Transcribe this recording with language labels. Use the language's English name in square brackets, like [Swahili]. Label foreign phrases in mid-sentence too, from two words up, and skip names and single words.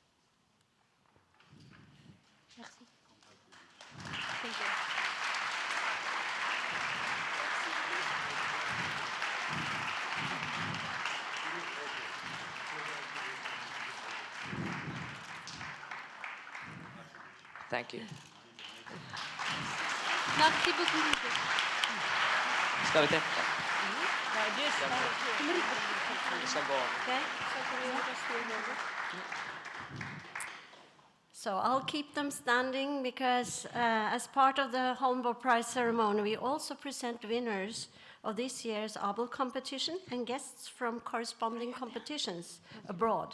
[French] Merci. [English] Thank you. Thank you. [French] Merci beaucoup. [Norwegian] Skal vi til? [English] So I'll keep them standing because as part of the Holmboeprisen ceremony, we also present winners of this year's Abel competition and guests from corresponding competitions abroad.